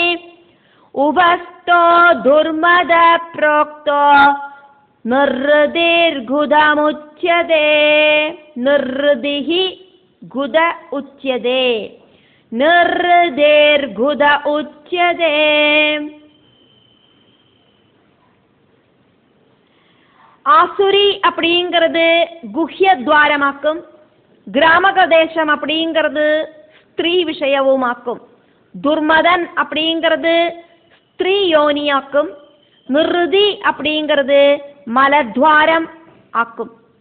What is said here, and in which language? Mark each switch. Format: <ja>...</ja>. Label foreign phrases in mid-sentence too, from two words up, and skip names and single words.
<sa>उभस्तो दुर्मद प्रोक्तो निर्दिर्गुदमुच्यते. निर्दिः गुद उच्यते. निर्दिर्गुद उच्यते.</sa> <ta>ஆசுரி அப்படிங்கிறது குஹ்ய துவாரமாக்கும். கிராமக தேசம் அப்படிங்கிறது ஸ்திரீ விஷயவுமாக்கும். துர்மதன் அப்படிங்கிறது ஸ்திரீ யோனியாக்கும், நிருதி அப்படிங்கிறது மலத்வாரம் ஆக்கும்.</ta>